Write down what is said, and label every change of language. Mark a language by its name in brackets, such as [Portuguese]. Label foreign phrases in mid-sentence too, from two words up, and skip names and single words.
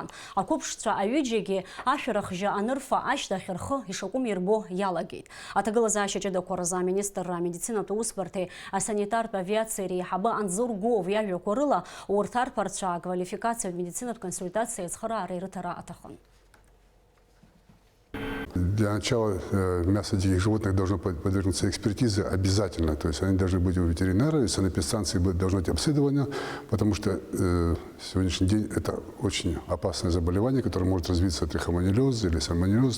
[Abkhazian] Ақәыԥшцәа аҩыџьагьы ашәарахжьы анырфа ашьҭахь рхы ишакәым ирбо иалагеит. Аҭагылазаашьа ҷыдақәа рзы аминистрра амедицинатә усбарҭеи асанитартә авиациеи реиҳабы Анзор Гов иажәақәа рыла урҭ арԥарцәа аквалификациатә медицинатә консультациа ицхыраара ирыҭара аҭахын. [Russian] Для начала мясо диких животных должно подвергнуться экспертизе обязательно. То есть они должны быть у ветеринара, и санэпидстанции должно быть обследование, потому что сегодняшний день это очень опасное заболевание, которое может развиться трихомонилез или сальмонеллез.